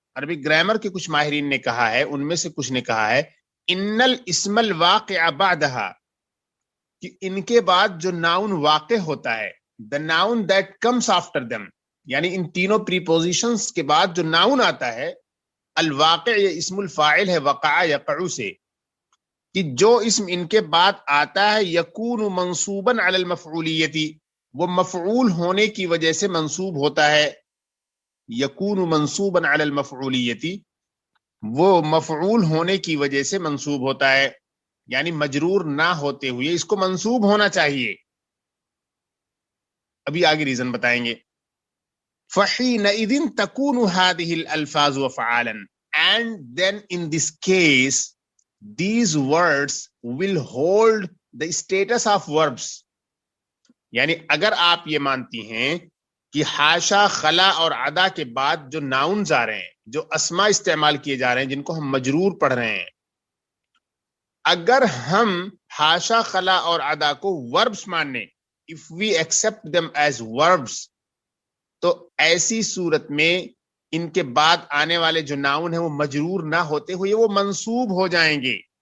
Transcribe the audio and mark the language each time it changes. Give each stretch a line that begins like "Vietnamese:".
Urdu: Arabic grammar کے کچھ ماہرین نے کہا ہے، ان میں سے کچھ نے کہا ہے
Arabic: ان الاسم الواقع بعدها،
Urdu: کہ ان کے بعد جو ناؤن واقع ہوتا ہے،
English: the noun that comes after them،
Urdu: یعنی ان تینوں پریپوزیشنز کے بعد جو ناؤن آتا ہے، الواقع یہ اسم الفاعل ہے وقع یقع سے، کہ جو اسم ان کے بعد آتا ہے
Arabic: یکون منصوبا علی المفعولیتی،
Urdu: وہ مفعول ہونے کی وجہ سے منصوب ہوتا ہے.
Arabic: یکون منصوبا علی المفعولیتی،
Urdu: وہ مفعول ہونے کی وجہ سے منصوب ہوتا ہے، یعنی مجرور نہ ہوتے ہوئے اس کو منصوب ہونا چاہیے. ابھی آگے ریزن بتائیں گے.
Arabic: فَحِينَئِذٍ تَكُونُ هَذِهِ الْأَلْفَاظُ وَفَعَالًا،
English: and then in this case these words will hold the status of verbs.
Urdu: یعنی اگر آپ یہ مانتی ہیں کہ حاشا، خلا اور عدا کے بعد جو ناؤنز آ رہے ہیں، جو اسماء استعمال کیے جا رہے ہیں، جن کو ہم مجرور پڑھ رہے ہیں، اگر ہم حاشا، خلا اور عدا کو وربس ماننے،
English: if we accept them as verbs،
Urdu: تو ایسی صورت میں ان کے بعد آنے والے جو ناؤن ہیں وہ مجرور نہ ہوتے ہوئے وہ منصوب ہو جائیں گے.